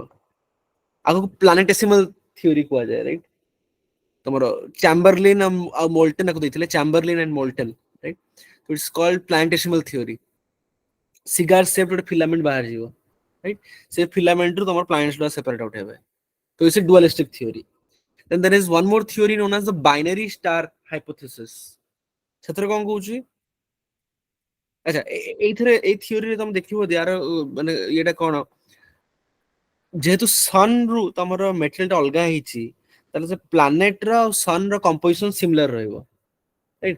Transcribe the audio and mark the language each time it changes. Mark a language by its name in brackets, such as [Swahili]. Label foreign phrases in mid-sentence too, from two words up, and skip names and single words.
[Odia] ଆଗକୁ [English] planetesimal theory [Odia] କୁହାଯାଏ, ରାଇଟ। ତମର ଚାମ୍ବରଲିନ ଆଉ ମୋଲ୍ଟନ ଆକୁ ଦେଇଥିଲେ, ଚାମ୍ବରଲିନ ଆଣ୍ଡ ମୋଲ୍ଟନ, ରାଇଟ। [English] it's called planetesimal theory. cigar shaped [Odia] ଗୋଟେ ଫିଲାମେଣ୍ଟ ବାହାରିଯିବ, ରାଇଟ। ସେ ଫିଲାମେଣ୍ଟରୁ ତମର ପ୍ଲାନେଟ୍ସ ଗୁଡା [English] separate out [Odia] ହେବେ। [English] ତ it's a dualistic theory. Then there is one more theory known as the binary star hypothesis. [Odia] ସେଥିରେ କଣ କହୁଛି, ଆଚ୍ଛା, ଏଇଥିରେ, ଏଇ ଥିଓରିରେ ତମେ ଦେଖିବ, ୟାର ମାନେ ଇଏଟା କଣ, ଯେହେତୁ ସନ୍ ରୁ ତମର ମେଟେରିଆଲ ଟା ଅଲଗା ହେଇଛି, ତାହେଲେ ସେ ପ୍ଲାନେଟ ର ଆଉ ସନ୍ ର [English] composition similar [Odia] ରହିବ, ରାଇଟ।